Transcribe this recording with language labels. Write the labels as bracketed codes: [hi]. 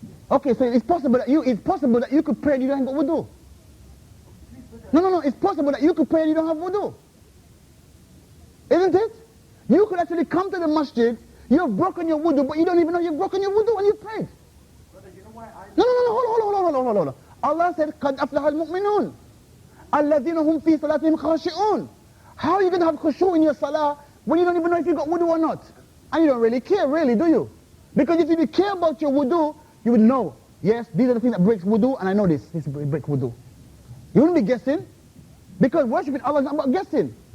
[en] Okay, so it's possible that you could pray and you don't have wudu. No, it's possible that you could pray and you don't have wudu. Isn't it? You could actually come to the masjid, you've broken your wudu, but you don't even know you've broken your wudu and you've prayed. Brother, you know why I... No, hold on. Allah said, [ar] قَدْ أَفْلَحَ الْمُؤْمِنُونَ الَّذِينَ هُمْ فِي صَلَاتِهِمْ خَاشِعُونَ. [en] How are you going to have khushu in your salah when you don't even know if you got wudu or not? And you don't really care, really, do you? Because if you care about your wudu, you would know, yes, these are the things that breaks wudu, and I know this breaks wudu. You wouldn't be guessing, because worshiping Allah is not about guessing.